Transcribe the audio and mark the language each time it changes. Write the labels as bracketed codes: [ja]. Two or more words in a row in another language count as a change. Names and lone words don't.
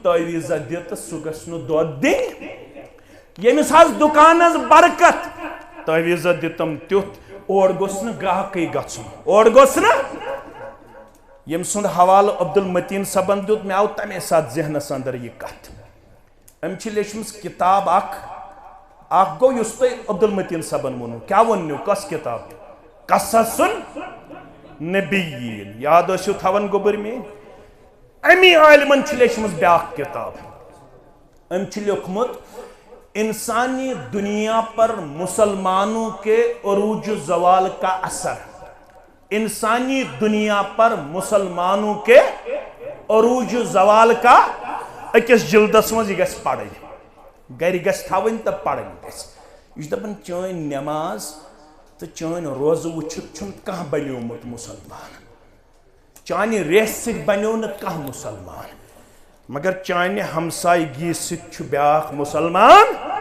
[ks] تعویٖزا دِ تہٕ سُہ گژھِ نہٕ دۄد دِنۍ ییٚمِس حظ دُکانس برکت تعویٖزا دِتم تیُتھ اور گوٚژھ نہٕ گراہکٕے گژھُن اور گوٚژھ نہٕ ییٚمہِ سُنٛد حوالہٕ عبدالمتیٖن صٲبن دیُت مےٚ آو تمے ساتہٕ ذہنس اندر یہِ کتھ أمۍ چھِ لیچھمٕژ کِتاب اکھ گوٚو یُس تۄہہِ عبدالمتیٖن صٲبن ووٚنوٕ کیٛاہ ووٚننو کۄس کِتاب قصصُن نبیین یاد ٲسِو تھاوان گوٚبٕر میٲنۍ امی عالمن چھِ لیچھمٕژ بیٛاکھ کِتاب أمۍ چھُ لیوٚکھمُت انسانی دنیا پر مسلمانوں کے عروج و زوال کا اثر انسانی دنیا پر مسلمانوں کے عروج و زوال کا أکِس جلدس منٛز یہِ گژھِ پرٕنۍ گرِ گژھِ تھاوٕنۍ تہٕ پرٕنۍ گژھِ یہِ چھُ دپان چٲنۍ نٮ۪ماز تہٕ چٲنۍ روزٕ وٕچھِتھ چھُنہٕ کانٛہہ بنیومُت مُسلمان چانہِ ریسہِ سۭتۍ بنیو نہٕ کانٛہہ مُسلمان مگر چانہِ ہمسایگی سۭتۍ چھُ بیٛاکھ مُسلمان